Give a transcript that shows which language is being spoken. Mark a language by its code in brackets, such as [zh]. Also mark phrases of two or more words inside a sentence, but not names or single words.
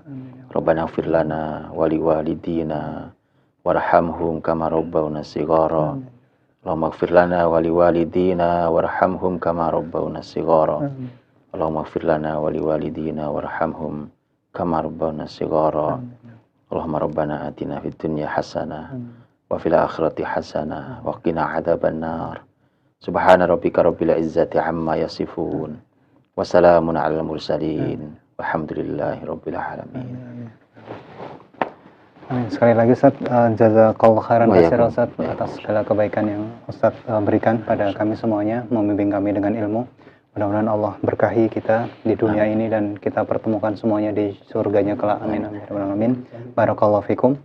[ar] ربنا اغفر لنا ولوالدينا وارحمهم كما ربونا صغارا. اللهم اغفر لنا ولوالدينا وارحمهم كما ربونا صغارا. اللهم اغفر لنا ولوالدينا وارحمهم كما ربونا صغارا. اللهم ربنا آتنا في الدنيا حسنة وفي الآخرة حسنة وقنا عذاب النار. سبحان ربك رب العزة عما يصفون وسلام على المرسلين والحمد لله رب العالمين. Amin. [id] Sekali lagi, Ustaz, [ar] جزاك الله خيرا كثيرا, [id] Ustaz, atas segala kebaikan yang Ustaz berikan pada kami semuanya, membimbing kami dengan ilmu. Mudah-mudahan Allah berkahi kita di dunia ini dan kita pertemukan semuanya di surganya kelak. [ar] آمين آمين بارك الله فيكم.